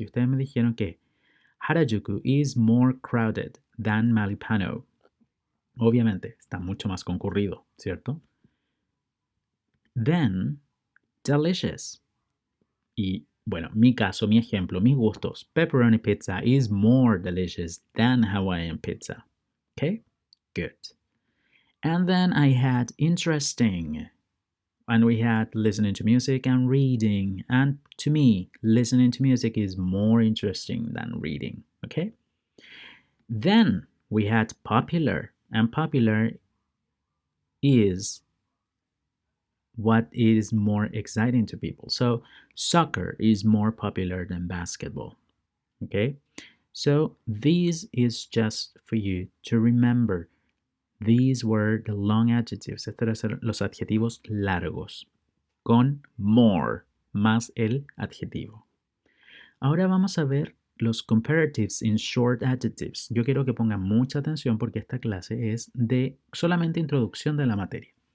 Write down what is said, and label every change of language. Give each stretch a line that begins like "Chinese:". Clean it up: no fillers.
Spanish: Y ustedes me dijeron que
English: Harajuku is more crowded than Malipano.
Spanish: Obviamente, está mucho más concurrido, ¿cierto?
English: Then, delicious.
Spanish: Y bueno, mi caso, mi ejemplo, mis gustos.
English: Pepperoni pizza is more delicious than Hawaiian pizza. Okay? Good. And then I had interesting. And we had listening to music and reading. And to me, listening to music is more interesting than reading. Okay? Then we had popular. And popular is what is more exciting to people. So soccer is more popular than basketball. Okay? So this is just for you to remember. These were the long adjectives.
Spanish: Estos eran los adjetivos largos. Con more, más el adjetivo. Ahora vamos a ver los
English: comparatives in short adjectives.
Spanish: Yo quiero que pongan mucha atención porque esta clase es de solamente introducción de la materia.